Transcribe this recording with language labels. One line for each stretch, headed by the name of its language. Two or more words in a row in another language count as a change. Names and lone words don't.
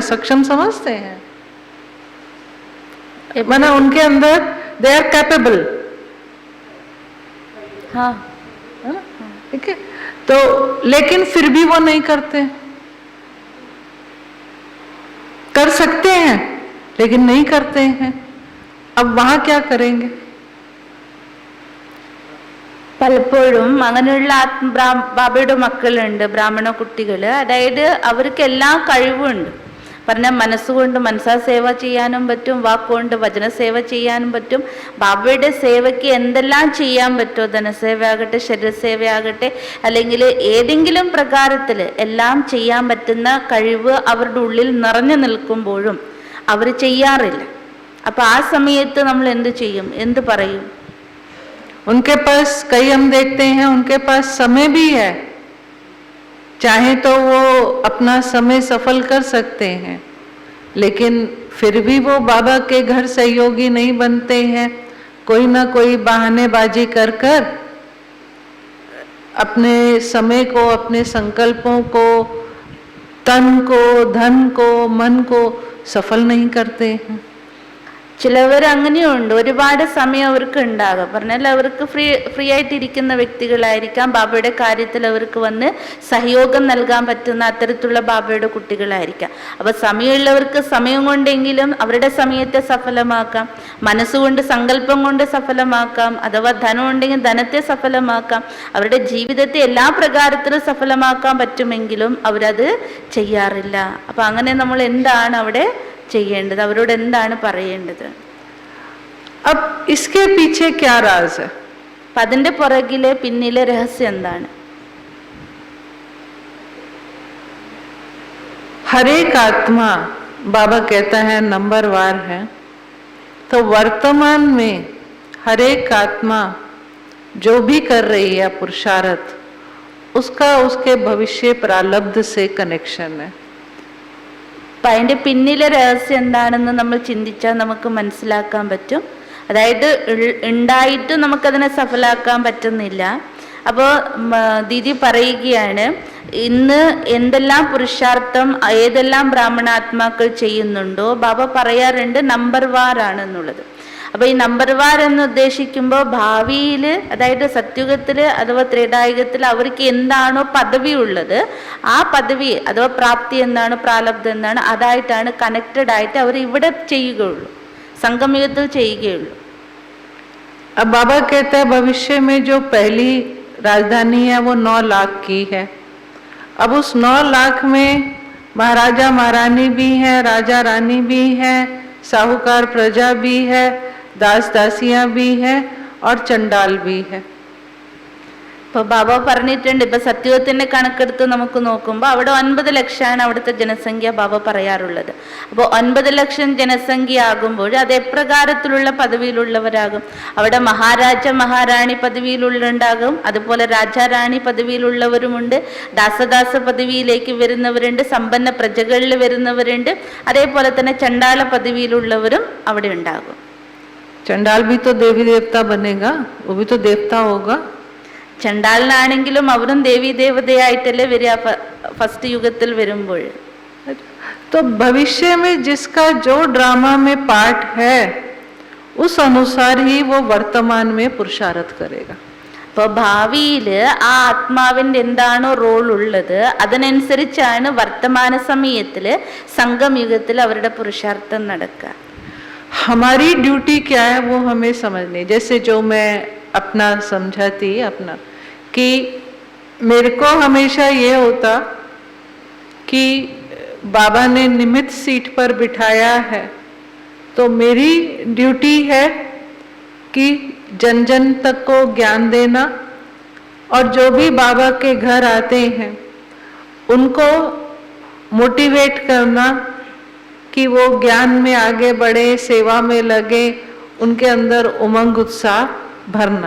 Hindi: सक्षम समझते हैं माना उनके अंदर
English: they are capable.
Hindi: हाँ, ठीक है. तो लेकिन फिर भी वो नहीं करते. कर सकते हैं लेकिन नहीं करते हैं. अब वहां क्या करेंगे?
Malayalam: പലപ്പോഴും അങ്ങനെയുള്ള ബാബയുടെ മക്കളുണ്ട്, ബ്രാഹ്മണ കുട്ടികൾ. അതായത് അവർക്ക് എല്ലാ കഴിവുണ്ട്. പറഞ്ഞാൽ മനസ്സുകൊണ്ട് മനസ്സാ സേവ ചെയ്യാനും പറ്റും, വാക്കുകൊണ്ട് വചനസേവ ചെയ്യാനും പറ്റും. ബാബയുടെ സേവയ്ക്ക് എന്തെല്ലാം ചെയ്യാൻ പറ്റുമോ, ധനസേവയാകട്ടെ ശരീരസേവയാകട്ടെ, അല്ലെങ്കിൽ ഏതെങ്കിലും പ്രകാരത്തിൽ എല്ലാം ചെയ്യാൻ പറ്റുന്ന കഴിവ് അവരുടെ ഉള്ളിൽ നിറഞ്ഞു നിൽക്കുമ്പോഴും അവർ ചെയ്യാറില്ല. അപ്പം ആ സമയത്ത് നമ്മൾ എന്ത് ചെയ്യും, എന്ത് പറയും?
Hindi: उनके पास कई हम देखते हैं उनके पास समय भी है, चाहे तो वो अपना समय सफल कर सकते हैं, लेकिन फिर भी वो बाबा के घर सहयोगी नहीं बनते हैं. कोई ना कोई बहानेबाजी कर कर अपने समय को, अपने संकल्पों को, तन को, धन को, मन को सफल नहीं करते हैं.
Malayalam: ചിലവർ അങ്ങനെയുണ്ട്, ഒരുപാട് സമയം അവർക്ക് ഉണ്ടാകാം. പറഞ്ഞാൽ അവർക്ക് ഫ്രീ ആയിട്ടിരിക്കുന്ന വ്യക്തികളായിരിക്കാം. ബാബയുടെ കാര്യത്തിൽ അവർക്ക് വന്ന് സഹയോഗം നൽകാൻ പറ്റുന്ന അത്തരത്തിലുള്ള ബാബയുടെ കുട്ടികളായിരിക്കാം. അപ്പോൾ സമയമുള്ളവർക്ക് സമയം കൊണ്ടെങ്കിലും അവരുടെ സമയത്തെ സഫലമാക്കാം, മനസ്സുകൊണ്ട് സങ്കല്പം കൊണ്ട് സഫലമാക്കാം, അഥവാ ധനം ഉണ്ടെങ്കിൽ ധനത്തെ സഫലമാക്കാം, അവരുടെ ജീവിതത്തെ എല്ലാ പ്രകാരത്തിലും സഫലമാക്കാൻ പറ്റുമെങ്കിലും അവരത് ചെയ്യാറില്ല. അപ്പം അങ്ങനെ നമ്മൾ എന്താണ് അവിടെ ചെയ്യേണ്ടത്, അവരോട് എന്താണ് പറയേണ്ടത്?
Hindi: अब इसके पीछे क्या राज है?
Malayalam: അതിന്റെ പുറകിലെ പിന്നിലെ രഹസ്യം എന്താണ്?
Hindi: हर एक आत्मा बाबा कहता है नंबरवार है. तो वर्तमान में हर एक आत्मा जो भी कर रही है पुरुषार्थ, उसका उसके भविष्य प्रारब्ध से कनेक्शन है.
Malayalam: അപ്പം അതിൻ്റെ പിന്നിലെ രഹസ്യം എന്താണെന്ന് നമ്മൾ ചിന്തിച്ചാൽ നമുക്ക് മനസ്സിലാക്കാൻ പറ്റും. അതായത് ഉണ്ടായിട്ട് നമുക്കതിനെ സഫലാക്കാൻ പറ്റുന്നില്ല. അപ്പോൾ ദീദി പറയുകയാണ്, ഇന്ന് എന്തെല്ലാം പുരുഷാർത്ഥം ഏതെല്ലാം ബ്രാഹ്മണാത്മാക്കൾ ചെയ്യുന്നുണ്ടോ, ബാബ പറയാറുണ്ട് നമ്പർ വാറാണെന്നുള്ളത്. അപ്പോൾ ഈ നമ്പർ വാർ എന്ന് ഉദ്ദേശിക്കുമ്പോൾ ഭാവിയിൽ, അതായത് സത്യുഗത്തിൽ അഥവാ ത്രേതായുഗത്തിൽ അവർക്ക് എന്താണോ പദവി ഉള്ളത്, ആ പദവി അഥവാ പ്രാപ്തി എന്താണ്, പ്രാലബ്ധം എന്താണ്, അതായിട്ടാണ് കണക്റ്റഡ് ആയിട്ട് അവർ ഇവിടെ ചെയ്യുകയുള്ളൂ, സംഗമയുഗത്തിൽ ചെയ്യുകയുള്ളൂ.
Hindi: अब बाबा कहता है भविष्य में जो पहली राजधानी है वो 9 लाख की है. अब उस 9 लाख में महाराजा महारानी भी हैं, राजा रानी भी हैं, साहूकार प्रजा भी है, दास दासियां भी हैं और चंडाल भी है.
Malayalam: ഇപ്പൊ ബാബ പറഞ്ഞിട്ടുണ്ട്, ഇപ്പൊ സത്യത്തിന്റെ കണക്കെടുത്ത് നമുക്ക് നോക്കുമ്പോൾ അവിടെ 9 ലക്ഷമാണ് അവിടുത്തെ ജനസംഖ്യ ബാബ പറയാറുള്ളത്. അപ്പോൾ 9 ലക്ഷം ജനസംഖ്യ ആകുമ്പോൾ അത് എപ്രകാരത്തിലുള്ള പദവിയിലുള്ളവരാകും? അവിടെ മഹാരാജ മഹാറാണി പദവിയിലുണ്ടാകും, അതുപോലെ രാജാറാണി പദവിയിലുള്ളവരുമുണ്ട്, ദാസദാസ പദവിയിലേക്ക് വരുന്നവരുണ്ട്, സമ്പന്ന പ്രജകളിൽ വരുന്നവരുണ്ട്, അതേപോലെ തന്നെ ചണ്ടാള പദവിയിലുള്ളവരും അവിടെ ഉണ്ടാകും.
Hindi: चंडाल भी तो देवी देवता बनेगा, वो भी तो देवता होगा.
Malayalam: ചണ്ടാളിനാണെങ്കിലും അവരും ദേവി ദേവതയായിട്ടല്ലേ വരിക ഫസ്റ്റ് യുഗത്തിൽ വരുമ്പോൾ.
Hindi: तो भविष्य में जिसका जो ड्रामा में पार्ट है उस अनुसार ही वो वर्तमान में पुरुषार्थ करेगा.
Malayalam: അപ്പൊ ഭാവിയില് ആ ആത്മാവിന്റെ എന്താണോ റോൾ ഉള്ളത് അതിനനുസരിച്ചാണ് വർത്തമാന സമയത്തില് സംഗമയുഗത്തിൽ അവരുടെ പുരുഷാർത്ഥം നടക്കുക.
Hindi: हमारी ड्यूटी क्या है वो हमें समझनी. जैसे जो मैं अपना समझाती अपना कि मेरे को हमेशा ये होता कि बाबा ने निमित्त सीट पर बिठाया है, तो मेरी ड्यूटी है कि जन जन तक को ज्ञान देना और जो भी बाबा के घर आते हैं उनको मोटिवेट करना कि वो ज्ञान में आगे बढ़े, सेवा में लगे, उनके अंदर उमंग उत्साह भरना.